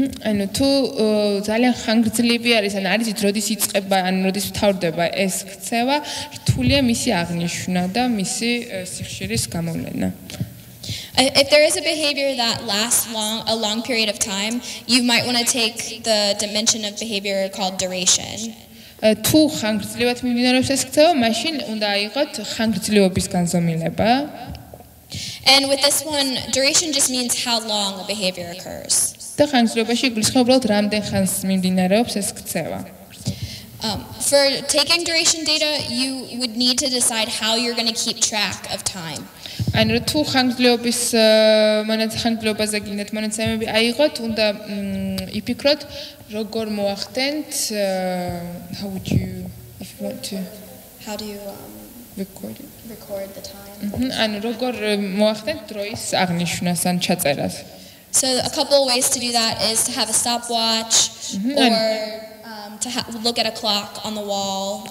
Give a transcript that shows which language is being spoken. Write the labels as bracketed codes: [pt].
[ka] ანუ თუ ძალიან ხანგრძლივი არის, ან არის როდის იწყება, ან როდის მთავრდება ეს ქცევა, რთულია მისი აღნიშვნა და მისი სიხშირის გამოვლენა. [en] If there is a behavior that lasts a long period of time, you might want to take the dimension of behavior called duration. [ka] თუ ხანგრძლივად მიმდინარეობს ეს ქცევა, მაშინ უნდა აიღოთ ხანგრძლივობის განზომილება. [en] And with this one, duration just means how long a behavior occurs. [ka] და ხანგრძლივობაში იგულისხმება უბრალოდ რამდენ ხანს მიმდინარეობს ეს ქცევა. [en] For taking duration data, you would need to decide how you're going to keep track of time. [ka] ანუ თუ ხანგრძლივობის ხანგრძლივობაზე გინდათ მონაცემები აიღოთ, უნდა იფიქროთ როგორ მოახდენთ [en] how would you if you want to How do you record the time? [ka] ანუ როგორ მოახდენთ დროის აღნიშვნას ან ჩაწერას. [en] So a couple of ways to do that is to have a stopwatch or to look at a clock on the wall.